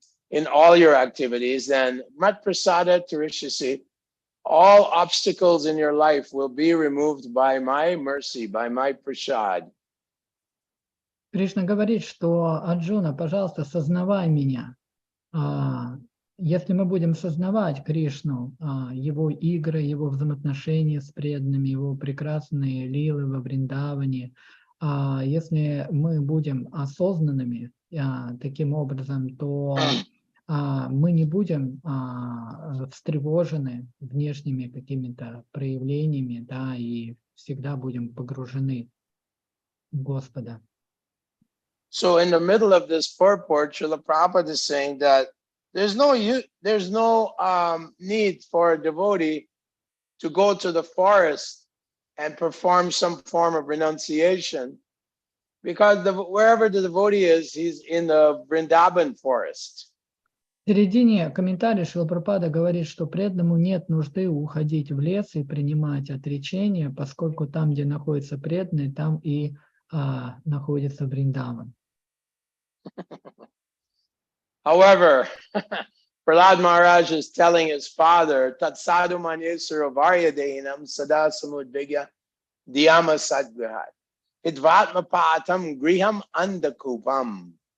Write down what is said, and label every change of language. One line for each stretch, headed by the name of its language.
English: in all your activities, then
Sanskrit: Mat Prasada Tarishyasi,
English: all obstacles in your life will be removed by my mercy, by my prasad.
Russian: Кришна говорит, что Арджуна, пожалуйста, сознавай меня. Если мы будем сознавать Кришну, его игры, его взаимоотношения с преданными, его прекрасные лилы во Вриндаване, если мы будем осознанными таким образом, то мы не будем встревожены внешними какими-то проявлениями, да, и всегда будем погружены в Господа.
English: So in the middle of this purport, Srila Prabhupada is saying that there's no need for a devotee to go to the forest and perform some form of renunciation, because wherever the devotee is, he's in the Vrindavan forest.
Russian: В середине комментария Шрила Прабхупада говорит, что преданному нет нужды уходить в лес и принимать отречение, поскольку там, где находится преданный, там и находится Вриндаван.
English: However, Prahlad Maharaj is telling his father,
Sanskrit: Tat sadhu manyesura varya dehinam sada samudvigya dhyama sadgrihat. Idvatma patam griham andakupam.